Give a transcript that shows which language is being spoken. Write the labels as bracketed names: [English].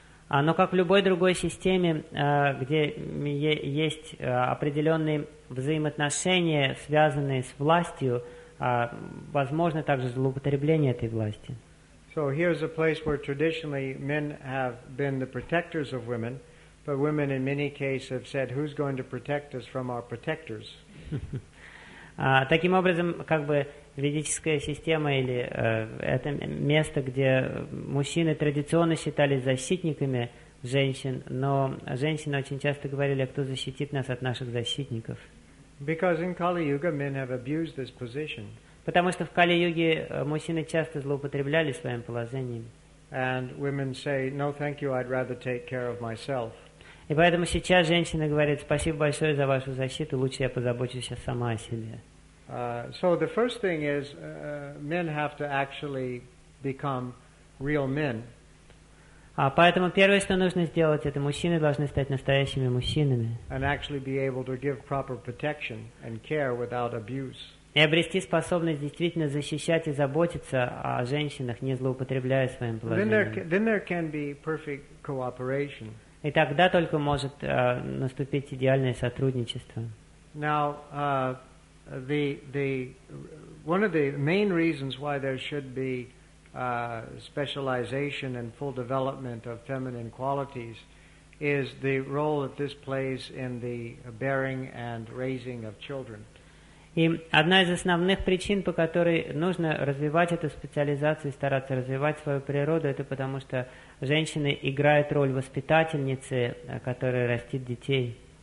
[Russian] Но как в любой другой системе, где есть определенные взаимоотношения, связанные с властью, возможно также злоупотребление этой власти. [English] So here's a place where traditionally men have been the protectors of women, but women in many cases have said, who's going to protect us from our protectors? [Russian] Таким образом, как бы ведическая система или это место, где мужчины традиционно считались защитниками женщин, но женщины очень часто говорили, кто защитит нас от наших защитников. [English] Because in Kali-Yuga men have abused this position. [Russian] Потому что в Кали-Юге мужчины часто злоупотребляли своим положением. [English] And women say, no, thank you, I'd rather take care of myself. [Russian] И поэтому сейчас женщина говорит, спасибо большое за вашу защиту, лучше я позабочусь о сама о себе. [English] So the first thing is, men have to actually become real men. [Russian] Поэтому первое, что нужно сделать, это мужчины должны стать настоящими мужчинами. [English] And actually be able to give proper protection and care without abuse. [Russian] И обрести способность действительно защищать и заботиться о женщинах, не злоупотребляя своим положением. [English] Then there can be perfect cooperation. [Russian] И тогда только может наступить идеальное сотрудничество. [English] Now, one of the main reasons why there should be specialization and full development of feminine qualities is the role that this plays in the bearing and raising of children. [Russian] И одна из основных причин, по которой нужно развивать эту специализацию и стараться развивать свою природу, это потому что женщины играют роль воспитательницы, которая растит детей.